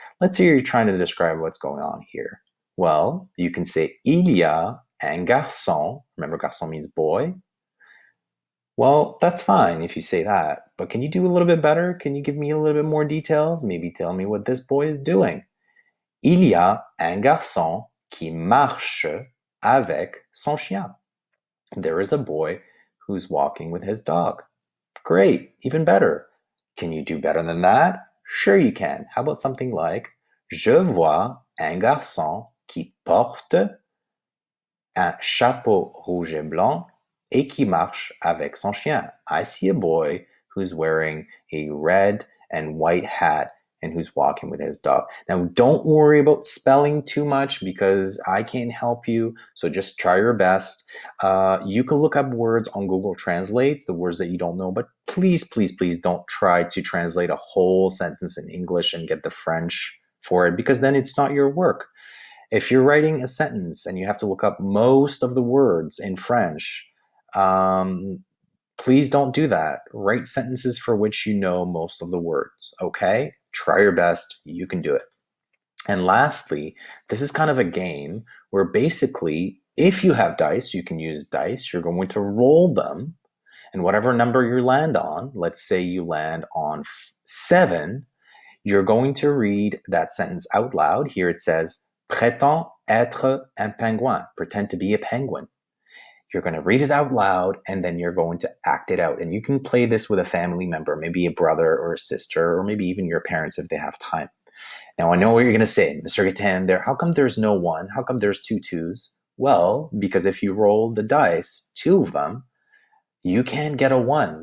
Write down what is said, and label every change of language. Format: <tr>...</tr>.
<en>Let's say you're trying to describe what's going on here. Well, you can say</en> <fr>il y a un garçon.</fr> <en>Remember, garçon means boy. Well, that's fine if you say that, but can you do a little bit better? Can you give me a little bit more details? Maybe tell me what this boy is doing.</en> <fr>Il y a un garçon qui marche avec son chien.</fr> <en>There is a boy who's walking with his dog. Great, even better. Can you do better than that? Sure you can. How about something like</en> <fr>Je vois un garçon qui porte un chapeau rouge et blanc et qui marche avec son chien.</fr> <en>I see a boy who's wearing a red and white hat and who's walking with his dog. Now, don't worry about spelling too much because I can't help you. So just try your best. You can look up words on Google Translates, the words that you don't know, but please, please, please don't try to translate a whole sentence in English and get the French for it because then it's not your work. If you're writing a sentence and you have to look up most of the words in French, please don't do that. Write sentences for which you know most of the words, okay? Try your best. You can do it. And lastly, this is kind of a game where basically, if you have dice, you can use dice. You're going to roll them. And whatever number you land on, let's say you land on 7, you're going to read that sentence out loud. Here it says,</en> <fr>Prétends être un pingouin.</fr> <en>Pretend to be a penguin. You're going to read it out loud and then you're going to act it out. And you can play this with a family member, maybe a brother or a sister, or maybe even your parents if they have time. Now, I know what you're going to say, Mr. Gatan, how come there's no 1? How come there's 2 2s? Well, because if you roll the dice, 2 of them, you can get a 1.</en>